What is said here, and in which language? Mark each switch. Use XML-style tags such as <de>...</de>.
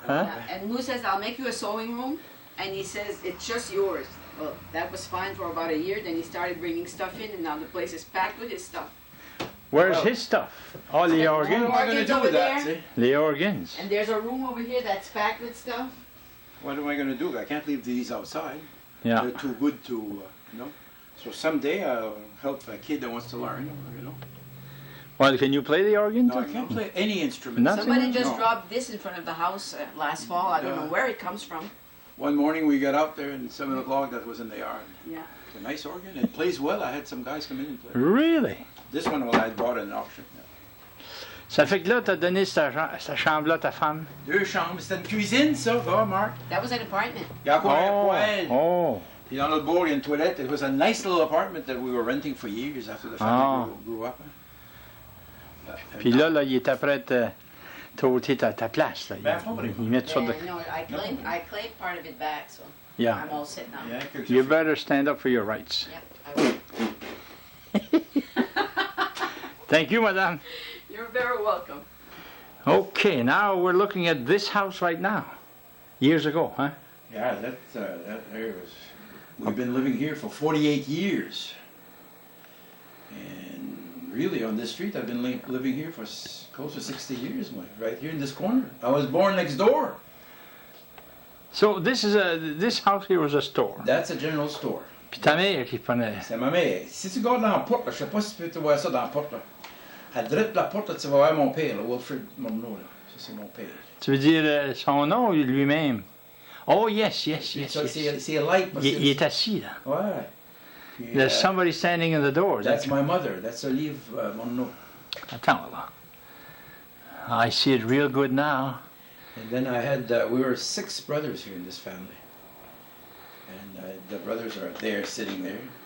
<en>Hein? And Lou says, I'll make you a sewing room. And he says, it's just yours. Well, that was fine for about a year. Then he started bringing stuff in, and now the place is packed with his stuff. Where's Well- his stuff? All the What organs? am I going to do with that, see? The organs. And there's a room over here that's packed with stuff. What am I going to do? I can't leave these outside. Yeah. They're too good to, you know. So someday I'll help a kid that wants to learn, you know. Well, can you play the organ? No, I can't play any instrument. Nothing? Somebody just No. dropped this in front of the house last fall. I don't know Yeah. where it comes from. One morning we got out there and 7 o'clock that was in the yard. Yeah. It's a nice organ. It plays well. I had some guys come in and play. Really? This one, well, I bought at an auction.</en> <fr>Ça fait que là, t'as donné sa chambre-là à ta femme? 2 chambres. C'était une cuisine, ça, va, Marc?</fr> <en>That was an apartment.</en> <fr>Il y a encore un poêle. Oh. Puis dans notre bord, il y a une toilette.</fr> <en>It was a nice little apartment that we were renting for years after the family grew up.</en> <fr>Puis là, il était prêt à t'ôter ta place. Là. Ben, pas vraiment. Il met toutes sortes de...</fr> <en>No, I claimed part of it back, so Yeah. I'm all set now.</en> <fr>Yeah, quelque</fr> <en>You</en> <fr>chose.</fr> <en>better stand up for your rights. Yep, I will. Thank you, madame. You're very welcome. Okay, now we're looking at this house right now. Years ago, huh? Yeah, that there was. We've been living here for 48 years. And really, on this street, I've been living here for close to 60 years, right here in this corner. I was born next door. So this house here was a store. That's a general store.</en> <fr>Puis ta mère qui prenait... C'est ma mère. Si tu regardes dans la porte, là, je sais pas si tu peux voir ça dans la porte. Là. À droite de la porte, là, tu vas voir mon père, là, Wilfred Morneault. Là. Ça, c'est mon père. Tu veux dire son nom lui-même?</fr> <en>Oh, yes.</en> <fr>Ça, c'est light. parce que- Il est assis, là. Ouais. Puis,</fr> <en>There's somebody standing in the door. that's my mother. That's Olive Morneault.</en> <fr>Attends, là.</fr> <en>I see it real good now. And then I had, we were 6 brothers here in this family. And the brothers are there, sitting there.</en>